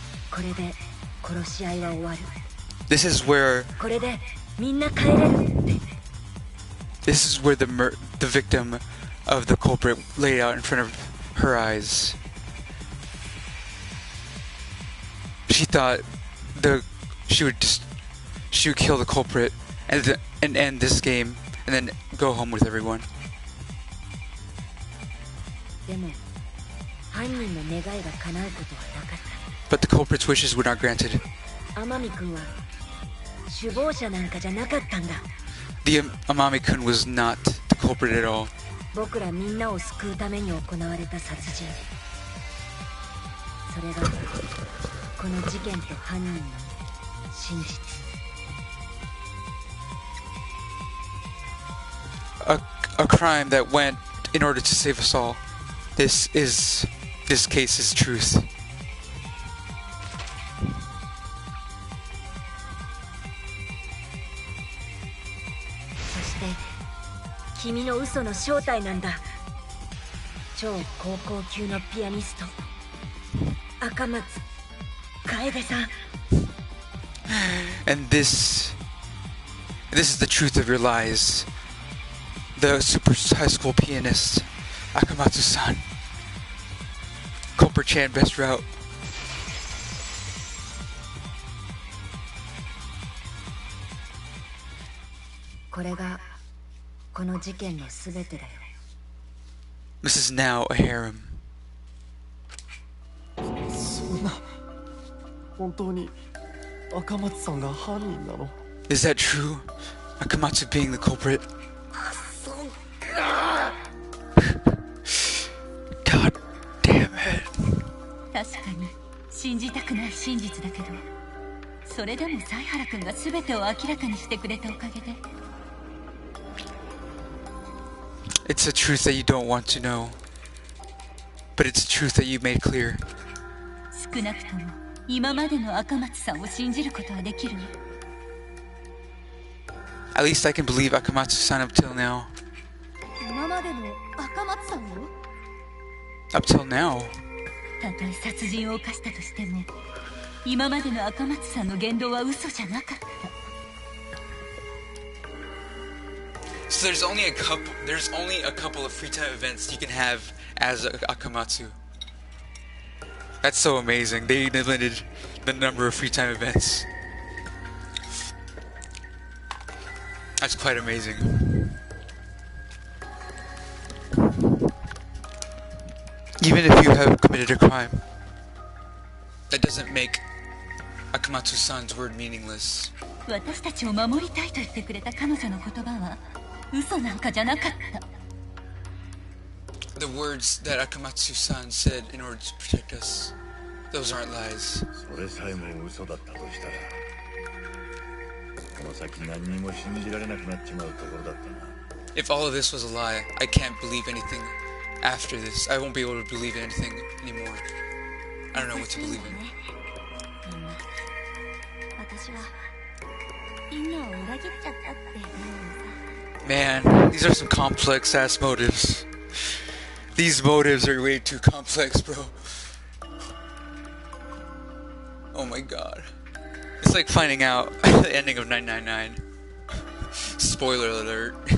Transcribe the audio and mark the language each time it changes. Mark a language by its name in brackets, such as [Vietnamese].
[Japanese] これで殺し合いは終わる。 [English] This is where [Japanese] これでみんな帰れるって。 [English] This is where the victim of the culprit laid out in front of her eyes. She thought she would kill the culprit and end this game and then go home with everyone. [Japanese] でも犯人の願いが叶うことはなかった。 [English] But the culprit's wishes were not granted. [Japanese] 天海君は首謀者なんかじゃなかったんだ。 [English] The Amami-kun was not the culprit at all. [Japanese] 僕らみんなを救うために行われた殺人。それがこの事件と犯人の真実。 [English] A crime that went in order to save us all. This case is truth. [Japanese] そして君の嘘の正体なんだ。超高校級のピアニスト赤松楓さん。 [English] And this is the truth of your lies. The super high school pianist Akamatsu-san. Culper Chan, best route. [Japanese] これがこの事件のすべてだよ。 [English] This is now a harem. [Japanese] そんな本当に赤松さんが犯人なの？ [English] Is that true? Akamatsu being the culprit? God damn it. [Japanese] 確かに信じたくない真実だけど、それでも犀原君が全てを明らかにしてくれたおかげで。 [English] It's a truth that you don't want to know, but it's a truth that you made clear. [Japanese] 少なくとも今までの赤松さんを信じることはできる。 [English] At least I can believe Akamatsu-san up till now. [Japanese] 今までの赤松さんを [English] Up till now. [Japanese] たとえ殺人を犯したとしても、今までの赤松さんの言動は嘘じゃなかった。 [English] So there's only a couple of free time events you can have as Akamatsu. That's so amazing. They limited the number of free time events. That's quite amazing. Even if you have committed a crime, that doesn't make Akamatsu-san's word meaningless. [Japanese] 私たちを守りたいと言ってくれた彼女の言葉は嘘なんかじゃなかった。 [English] the words that Akamatsu-san said in order to protect us, those aren't lies. [Japanese] それさえも嘘だったとしたら、この先何にも信じられなくなっちまうところだったな。 [English] If all of this was a lie, I can't believe anything after this. I won't be able to believe anything anymore. I don't know what to believe in. [Japanese] 私はみんなを裏切っちゃったっていうのさ。 [English] Man, these are some complex ass motives. These motives are way too complex, bro. Oh my god. It's like finding out the ending of 999. Spoiler alert.